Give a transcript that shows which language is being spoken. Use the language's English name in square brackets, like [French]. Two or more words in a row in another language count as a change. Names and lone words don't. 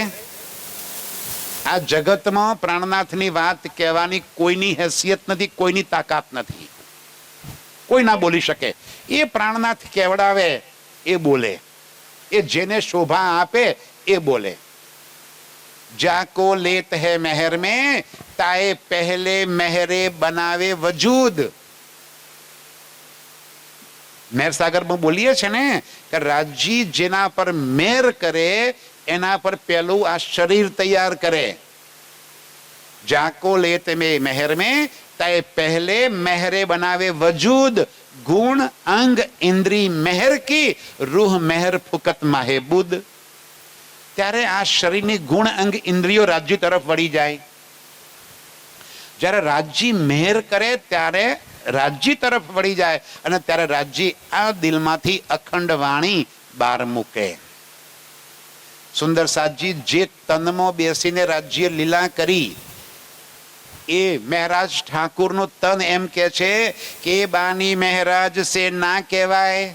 [Gujarati] આ જગતમાં પ્રાણનાથની વાત કહેવાની કોઈની હેસિયત નથી, કોઈની તાકાત નથી. કોઈ ના બોલી શકે. એ પ્રાણનાથ કેવડાવે એ બોલે, એ જેને શોભા આપે એ બોલે. [Hindi] जाको लेत है मेहर में ताए पहले मेहरे बनावे वजूद. [Gujarati] મેર સાગરમાં બોલીએ છે ને કે રાજી જેના પર મેર કરે એના પર પહેલું આ શરીર તૈયાર કરે. [Hindi] जाको लेत में मेहर में ताए पहले मेहरे बनावे वजूद. गुण अंग इंद्री मेहर की रूह मेहर फुकत माहेबुद. [Gujarati] ત્યારે આ શરીરની ગુણ અંગ ઇન્દ્રિયો રાજ્ય તરફ વળી જાય. જ્યારે રાજ્ય મેહર કરે ત્યારે રાજ્ય તરફ વળી જાય અને ત્યારે રાજ્ય આ દિલમાંથી અખંડ વાણી બહાર મૂકે. સુંદર સાજી જે તનમાં બેસીને રાજ્ય લીલા કરી એ મહારાજ ઠાકુરનું તન એમ કે છે કે બાની મહારાજ સે ના કહેવાય.